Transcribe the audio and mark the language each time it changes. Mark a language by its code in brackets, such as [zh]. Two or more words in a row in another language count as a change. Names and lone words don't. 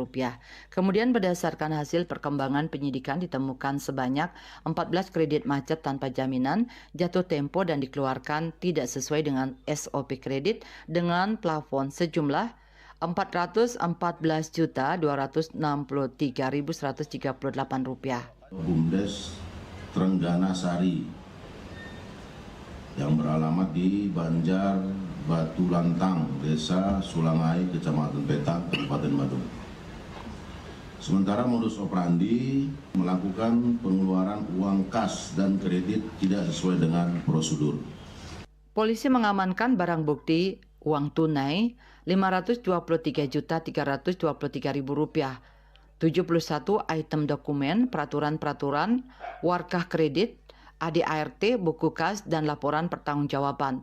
[id] Kemudian berdasarkan hasil perkembangan penyidikan ditemukan sebanyak 14 kredit macet tanpa jaminan, jatuh tempo dan dikeluarkan tidak sesuai dengan SOP kredit dengan plafon sejumlah Rp414.263.138. BUMDes Trenggana Sari yang beralamat di Banjar Batu Lantang, Desa Sulangai, Kecamatan Petang, Kabupaten Badung. Sementara modus operandi melakukan pengeluaran uang kas dan kredit tidak sesuai dengan prosedur. Polisi mengamankan barang bukti uang tunai Rp523.323.000, 71 item dokumen, peraturan-peraturan, warkah kredit, ADART, buku kas, dan laporan pertanggungjawaban.